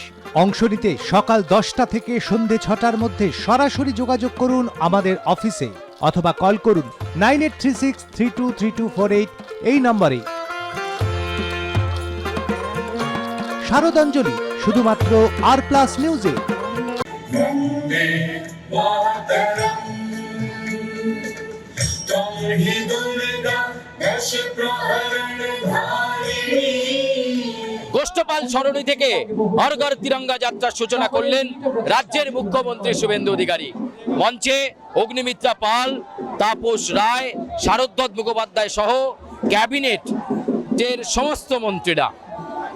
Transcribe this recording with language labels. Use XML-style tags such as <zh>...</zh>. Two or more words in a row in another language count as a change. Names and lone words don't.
<bn>অংশ নিতে সকাল 10টা থেকে সন্ধে 6টার মধ্যে সরাসরি যোগাযোগ করুন আমাদের অফিসে, অথবা কল করুন 9836323248 এই নম্বরে। শারদাঞ্জলি শুধুমাত্র আর+ নিউজে।</bn> <sa>वन्दे मातरम्। त्वं हि दुर्गा दश प्रहरणधारिणी।</sa> <bn>গোষ্ঠপাল সরণি থেকে হর ঘর তিরঙ্গা যাত্রার সূচনা করলেন রাজ্যের মুখ্যমন্ত্রী শুভেন্দু অধিকারী। মঞ্চে অগ্নিমিত্রা পাল, তাপস রায়, শারদত্ত মুখোপাধ্যায় সহ ক্যাবিনেটের সমস্ত মন্ত্রীরা।</bn>